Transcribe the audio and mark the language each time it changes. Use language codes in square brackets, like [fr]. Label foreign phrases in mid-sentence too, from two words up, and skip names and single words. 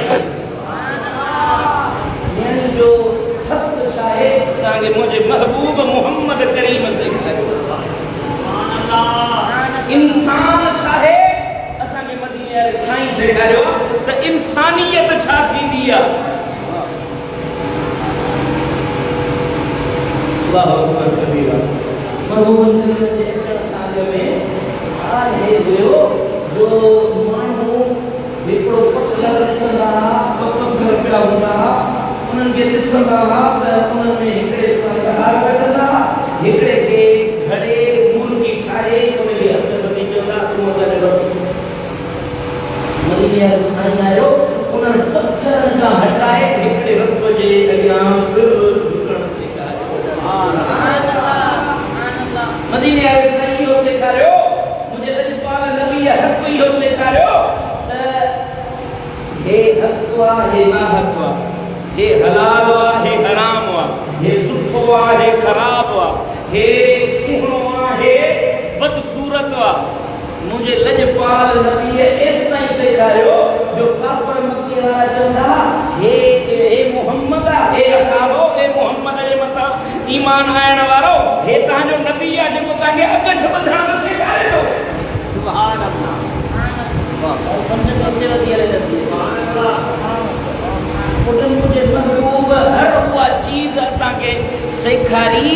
[sd] न्याणी जो हक छाए ताके मुझे महबूब मोहम्मद करीम से करे [ar] سبحان الله [sd] इंसान छाए असा के मदीने वारे साईं सेखारियो त इंसानियत छा थींदी आ [ar] الله أكبر كبيرا [sd] महबूब के ताले में आहे हुयो जो मानू हिकड़ो पत्थर ॾिसंदा पत्थर पिया हूंदा उन्हनि खे ॾिसंदा त उन्हनि में हिकिड़े सां ॻाल्हि कढंदा हिकिड़े खे घड़े मुर्गी ठाहे उनखे हथ बधी चवंदा तूं असांजो मदीने वारो साईं आयो उन्हनि पत्थरनि खां हटाए हिकिड़े रब जे अॻियां सिर झुकण सेखारियो मदीने वारे साईं हो सेखारियो मुझे लजपाल नबी हक इहो सेखारियो त हे हक वा हे ना हक वा हे हलाल वा हे हराम वा हे सुठो वा हे खराब वा हे सुहिणो वा हे बदसूरत वा मुझे लजपाल नबी इस ताईं सेखारियो जो काफर मक्के वारा चवंदा हे मोहम्मद हे असहाबो हे मोहम्मद जे मथां ईमान आयण वारो हे तांजो नबी आ जेको तांखे अगठ बधण सेखारे थो [ar] سبحان الله [sd] वाह समझ में अचे वधी हले नथी [ar] سبحان الله [sd] पुटन मुझे महबूब हर उहा चीज असांखे सेखारी